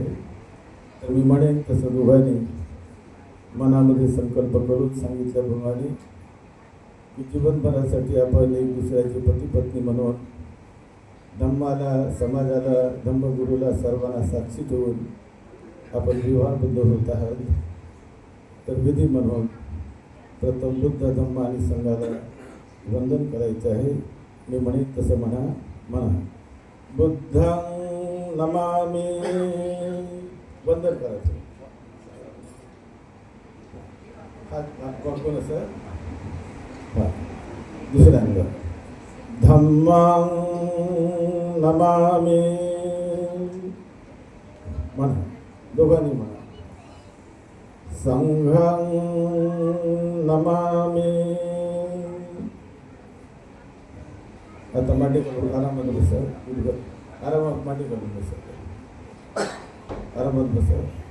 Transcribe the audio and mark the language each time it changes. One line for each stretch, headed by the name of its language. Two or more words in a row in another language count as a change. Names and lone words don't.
Marathi: तर मी म्हणेन तसं दोघांनी मनामध्ये संकल्प करून सांगितल्याप्रमाणे की जीवनभरासाठी आपण एक दुसऱ्याची पती-पत्नी म्हणून धम्माला, समाजाला, धम्मगुरूला सर्वांना साक्षी ठेवून आपण विवाहबद्ध होत आहात. तर विधी म्हणून प्रथम बुद्ध धम्म आणि संघाला वंदन करायचं आहे. मी म्हणेन तसं म्हणा.
Pali: बुद्धं नमामि.
Marathi: वंदन करायचं. कोण असं दुसऱ्यांदा
Pali: धम्मं नमामि
Marathi: म्हणा. दोघांनी म्हणा.
Pali: संघं नमामि.
Marathi: आता मांडी करून आरामात बसा. आरामात मांडी करून बसा. आरामात बसा.